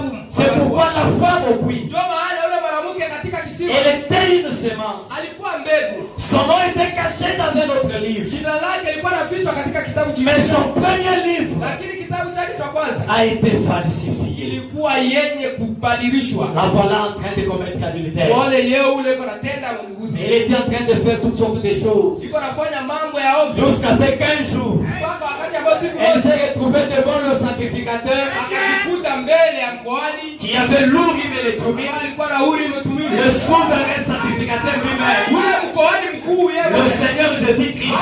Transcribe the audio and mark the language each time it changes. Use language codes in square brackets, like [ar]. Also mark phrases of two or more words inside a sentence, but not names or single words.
[fr] C'est pourquoi la femme au puits, [sw] Ndio maana ule mwanamke katika kisima [fr] elle était une semence. [sw] alikuwa mbegu. [fr] Son nom était caché dans un autre livre. [sw] Jina lake lilikuwa nafichwa katika kitabu kingine. [fr] Mais son premier livre a été falsifié. [sw] ilikuwa yenye kubadilishwa. [fr] La voilà en train de commettre l'adultère. Elle était en train de faire toutes sortes de choses. Jusqu'à ce qu'un jour, elle s'est retrouvée devant le sacrificateur qui avait l'Urim et le Thummim, le souverain sacrificateur lui-même, le Seigneur Jésus-Christ.